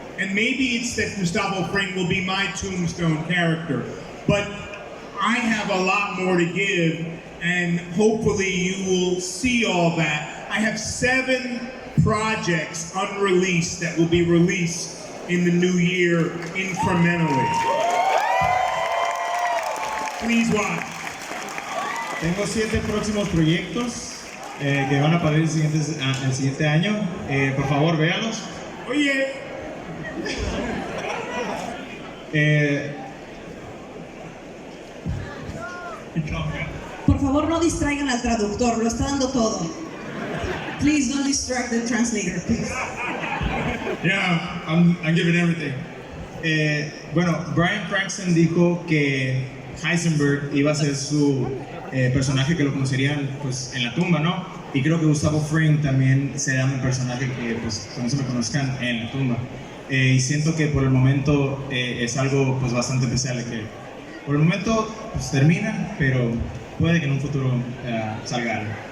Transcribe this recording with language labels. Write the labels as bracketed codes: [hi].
[en] And maybe it's that Gustavo Fring will be my tombstone character, but I have a lot more to give, and hopefully you will see all that. I have 7 projects unreleased that will be released in the new year incrementally. Please watch. [es] Tengo 7 próximos proyectos que van a aparecer el siguiente año. Por favor, véanlos. Oye. Por favor, no distraigan al traductor, lo está dando todo. [en] Please don't distract the translator, please. Yeah, I'm giving everything. [es] Bueno, Bryan Cranston dijo que Heisenberg iba a ser su personaje que lo conocerían pues, en la tumba, ¿no? Y creo que Gustavo Fring también será mi personaje que pues, con eso me conozcan en la tumba. Y siento que por el momento es algo pues, bastante especial, que por el momento pues, termina, pero puede que en un futuro salga algo.